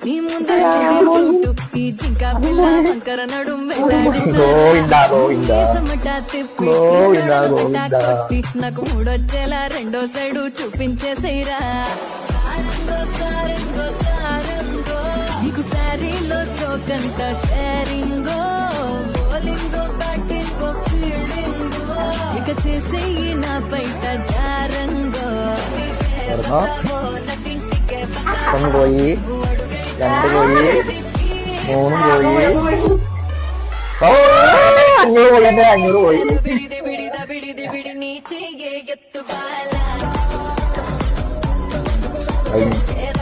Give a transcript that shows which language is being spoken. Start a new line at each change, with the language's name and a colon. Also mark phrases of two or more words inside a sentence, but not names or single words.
Telugu: ఈ జింక పిల్ల వంకర నడుం నాకు మూడొచ్చేలా రెండో సైడు చూపించేసేరా నీకు శారీలో సోకంత షేరింగో బోలింగో బ్యాటింగో ఫీల్డింగో ఇక చేసేయి నా బయట జారంగో
Malayalam: ഒന്ന് പോയി, രണ്ട് പോയി, മൂന്ന് പോയി, അഞ്ഞൂറ് പോയി, എന്റെ 500 പോയി. നീ